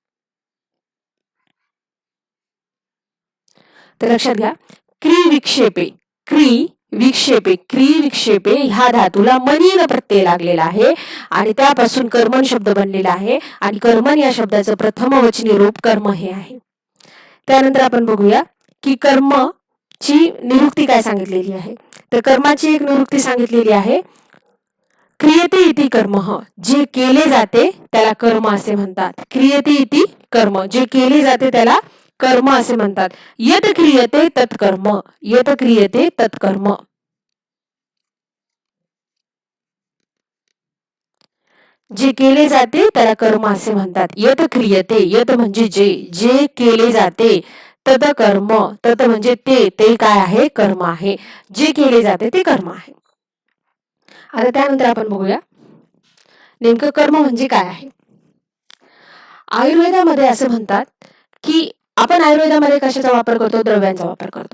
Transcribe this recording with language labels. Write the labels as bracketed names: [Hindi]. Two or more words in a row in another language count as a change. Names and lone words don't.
[Marathi] तर लक्षात घ्या, क्रिविक्षेपे क्रिविक्षेपे ह्या धातूला मनीन प्रत्यय लागलेला आहे आणि त्यापासून कर्मन शब्द बनलेला आहे आणि कर्मन या शब्दाचं प्रथमवचनी रूप कर्म हे आहे. त्यानंतर आपण बघूया की कर्मची निरुक्ती काय सांगितलेली आहे. तर कर्माची एक निरुक्ती सांगितलेली आहे. [Sanskrit] क्रियते इति कर्म, [Marathi] जे केले जाते त्याला कर्म असे म्हणतात. [Sanskrit] क्रियते इति कर्म, [Marathi] जे केले जाते त्याला कर्म असे म्हणतात. [Sanskrit] यत क्रियते तत्कर्म, यत क्रियते तत्कर्म. [Marathi] जे केले जाते त्याला कर्म असे म्हणतात. [Sanskrit] यत क्रियते, [Marathi] यत म्हणजे जे केले जाते, [Sanskrit] तद कर्म, [Marathi] तद म्हणजे ते काय आहे, कर्म आहे. जे केले जाते ते कर्म आहे. आता त्यानंतर आपण बघूया नेमकं कर्म म्हणजे काय आहे. आयुर्वेदामध्ये असं म्हणतात की आपण आयुर्वेदामध्ये कशाचा वापर करतो, द्रव्यांचा वापर करतो.